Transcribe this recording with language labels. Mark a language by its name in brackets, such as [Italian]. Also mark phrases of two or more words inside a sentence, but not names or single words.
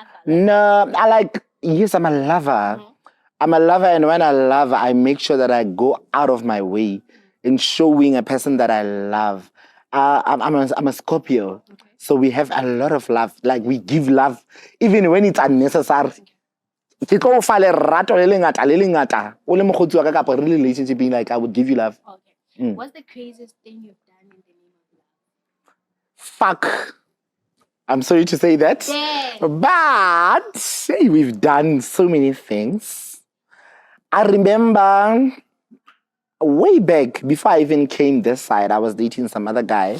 [English] No, yes, I'm a lover. I'm a lover, and when I love, I make sure that I go out of my way in showing a person that I love. I'm a Scorpio, so we have a lot of love. Like, we give love, even when it's unnecessary. [Southern Sotho] Ke tlo fa lerato le lengata le lengata o le mogotsi wa ka kapa re [English] relationship being like I would give you love. Okay. What's the craziest thing you've done in the name of love? Fuck. I'm sorry to say that. Yeah. But hey, we've done so many things. I remember way back before I even came this side, I was dating some other guy.